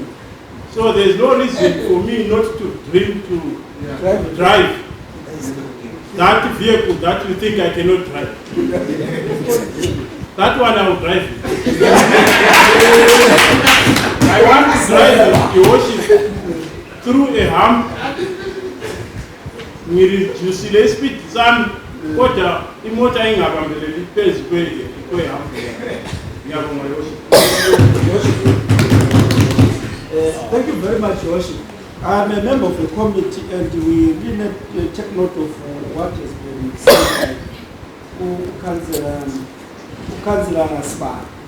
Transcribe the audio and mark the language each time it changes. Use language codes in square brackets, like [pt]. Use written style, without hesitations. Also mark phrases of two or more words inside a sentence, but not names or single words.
[en] So there is no reason for me not to dream to drive that vehicle that you think I cannot drive. That one I will drive. I want to drive the ocean through a hump. We reduce the speed. Some water, [nd] imota ingabambeleli pezi kwe hump. [en] Thank you very much, Your Worship. I am a member of the committee and we really take note of what has been said by Councillor Aspa.